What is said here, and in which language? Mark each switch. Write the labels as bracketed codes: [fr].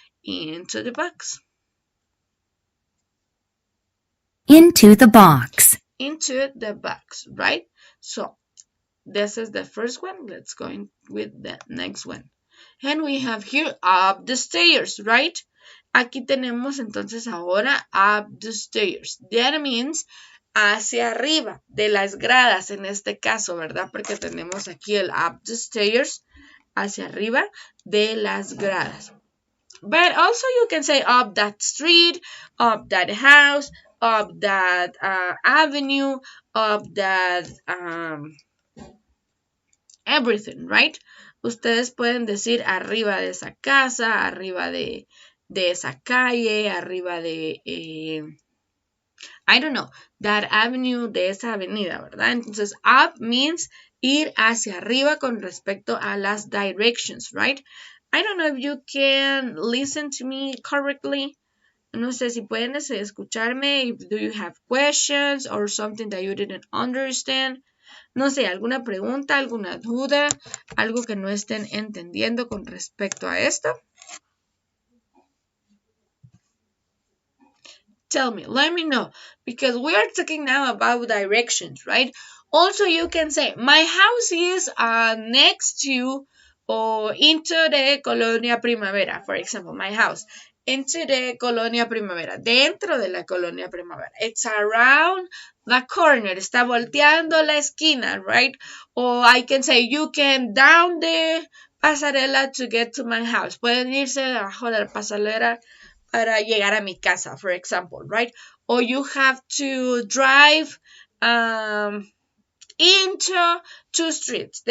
[en] Into the box. Into the box. Into the box, right? So this is the first one. Let's go in with the next one. And we have here up the stairs, right? [es] Aquí tenemos entonces ahora [en] up the stairs. That means [es] hacia arriba de las gradas en este caso, ¿verdad? Porque tenemos aquí el [en] up the stairs, [es] hacia arriba de las gradas. [en] But also you can say up that street, up that house, up that avenue, up that everything, right? [es] Ustedes pueden decir arriba de esa casa, arriba de esa calle, arriba de, [en] I don't know, that avenue, [es] de esa avenida, ¿verdad? Entonces, [en] up means [es] ir hacia arriba con respecto a las [en] directions, right? I don't know if you can listen to me correctly. [es] No sé si pueden escucharme. [en] Do you have questions or something that you didn't understand? [es] No sé, alguna pregunta, alguna duda, algo que no estén entendiendo con respecto a esto. [en] Tell me, let me know, because we are talking now about directions, right? Also, you can say, my house is next to or into the Colonia Primavera, for example, my house, into the Colonia Primavera, [es] dentro de la Colonia Primavera. [en] It's around the corner, [es] está volteando la esquina, [en] right? Or I can say, you can down the pasarela to get to my house. [es] Pueden irse debajo de la pasarela para llegar a mi casa, [en] for example, right? Or you have to drive into two streets.